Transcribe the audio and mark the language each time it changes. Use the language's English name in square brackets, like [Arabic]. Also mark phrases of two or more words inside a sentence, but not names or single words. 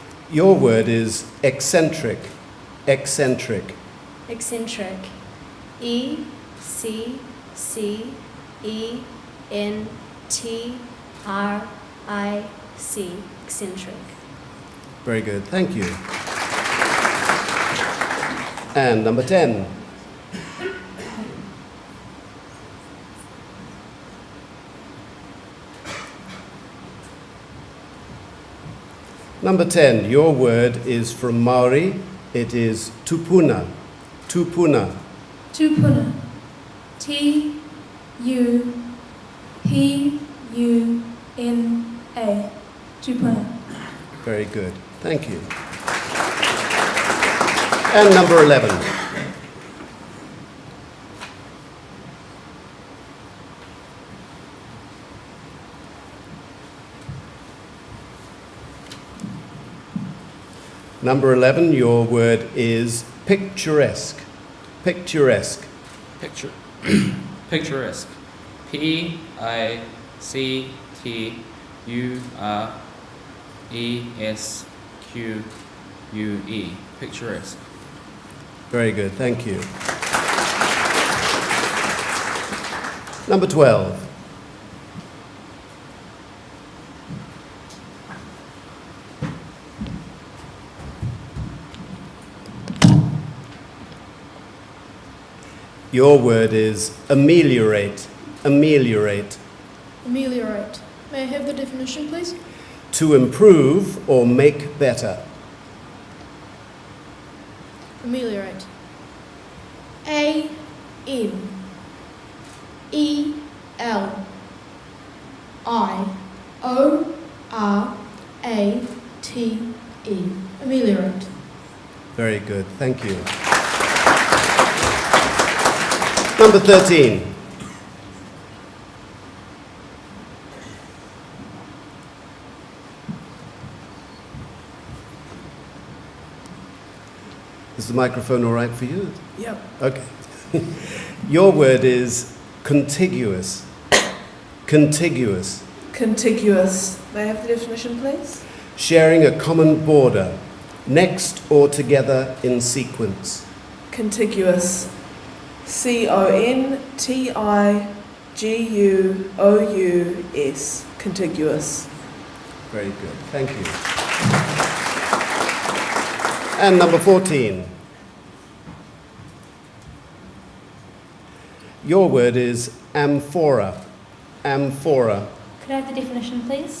[English] Your word is eccentric. Eccentric. Eccentric. E-C-C-E-N-T-R-I-C. Eccentric. Very good, thank you. And number 10. Number 10, your word is from Maori. It is tupuna. Tupuna. Tupuna. T-U-P-U-N-A. Tupuna. Very good, thank you. And number 11. Number 11, your word is picturesque. Picturesque. Picturesque. P-I-C-T-U-R-E-S-Q-U-E. Picturesque. Very good, thank you. Number 12. Your word is ameliorate. Ameliorate. Ameliorate. May I have the definition, please? To improve or make better. Ameliorate. A-M-E-L-I-O-R-A-T-E. Ameliorate. Very good, thank you. Number 13. Is the microphone all right for you? Yep. Okay. Your word is contiguous. Contiguous. Contiguous. May I have the definition, please? Sharing a common border, next or together in sequence. Contiguous. C-O-N-T-I-G-U-O-U-S. Contiguous. Very good, thank you. And number 14. Your word is amphora. Amphora. Could I have the definition, please?